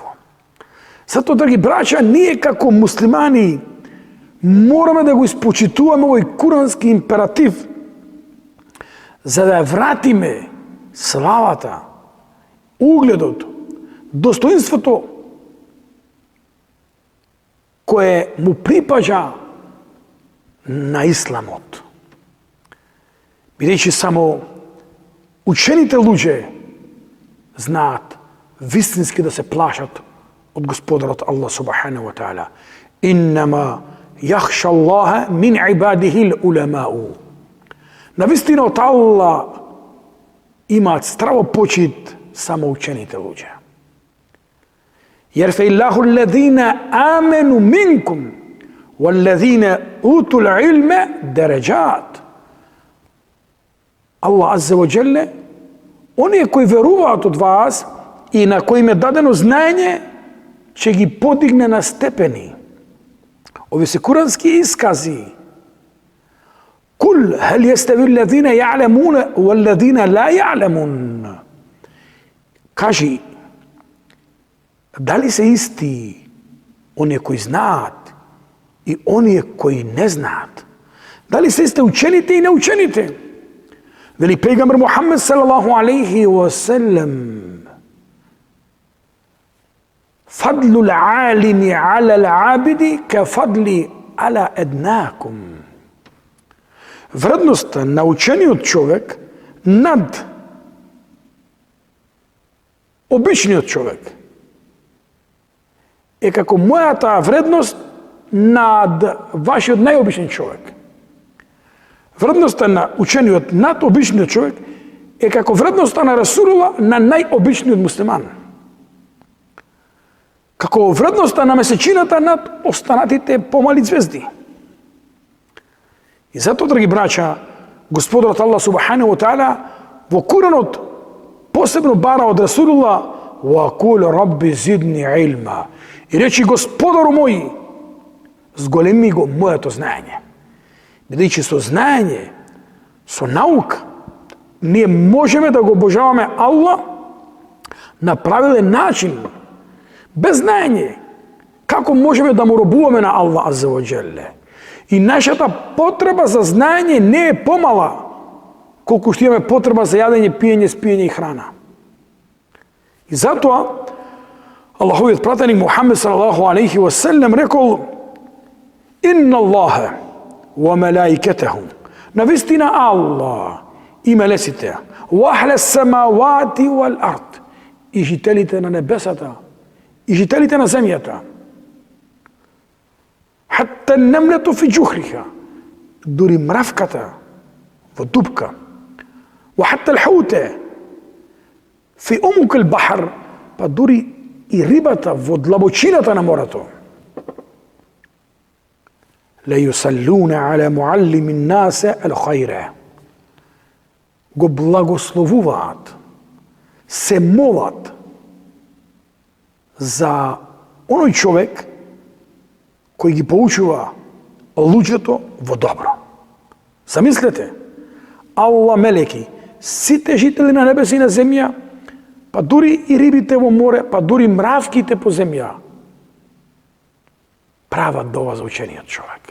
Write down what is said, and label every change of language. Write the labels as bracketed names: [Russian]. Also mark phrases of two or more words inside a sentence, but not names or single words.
[Macedonian] Затоа, драги браќа, ние како муслимани мораме да го испочитуваме овој курански императив, за да ја вратиме славата, угледот, достоинството кое му припаѓа на исламот. Бидејќи само учените луѓе знаат вистински да се плашат од Господарот Аллах [Arabic] سبحانه وتعالى. إنما يخشى الله من عباده العلماء. [Macedonian] Навистина од Аллах имаат страво почит само учените луѓе. [Arabic] يرفع الله الذين آمنوا منكم والذين أوتوا العلم درجات. [Macedonian] Аллах [Arabic] عز وجل, [Macedonian] оние кои веруваат од вас и на кои им е дадено знаење, ќе ги подигне на степени. Ови се курански искази. [Arabic] قل هل يستوي الذين يعلمون والذين لا يعلمون. [Macedonian] Кажи, дали се исти оние кои знаат и оние кои не знаат? Дали се исти учените и неучените? Вели пегамбер Мухаммед [Arabic] صلى الله عليه وسلم: فضل العالم على العابد كفضلي على أدناكم. [Macedonian] Вредноста на учениот човек над обичниот човек е како мојата вредност над вашиот најобичен човек. Вредноста на учениот над обичниот човек е како вредноста на Расулулла на најобичниот муслиман. Како вредноста на месечината над останатите помали звезди. И затоа, драги браќа, Господарот Аллах [Arabic] سبحانه وتعالى [Macedonian] во Куранот посебно бара од Расулулла: [Arabic] "وقل رب زدني علما." [Macedonian] И речи: Господару мој, зголеми го моето знаење. Бидејќи со знаење, со наука, ние можеме да го обожаваме Аллах на правилен начин. Без знаење, како можеме да му робуваме на Аллах [Arabic] عز وجل? [Macedonian] И нашата потреба за знаење не е помала колку што имаме потреба за јадење, пиење, спиење и храна. И затоа Аллаховиот пратеник Мухаммед [Arabic] صلى الله عليه وسلم [Macedonian] рекол: [Arabic] إن الله وملائكته. [Macedonian] Навистина Аллах и мелесите, [Arabic] وأهل السماوات والأرض, [Macedonian] и жителите на небесата и жителите на земјата. [Arabic] حتى النملة في جحرها, [Macedonian] дури мравката во дупка. [Arabic] وحتى الحوت في عمق البحر, [Macedonian] па дури и рибата во длабочината на морето. [Arabic] ليصلون على معلمي الناس الخير. [Macedonian] Го благословуваат, се молат за оној човек кој ги поучува луѓето во добро. Замислете, Аллах мелеки, сите жители на небеси и на земја, па дури и рибите во море, па дури мравките по земја, прават дова за учениот човек.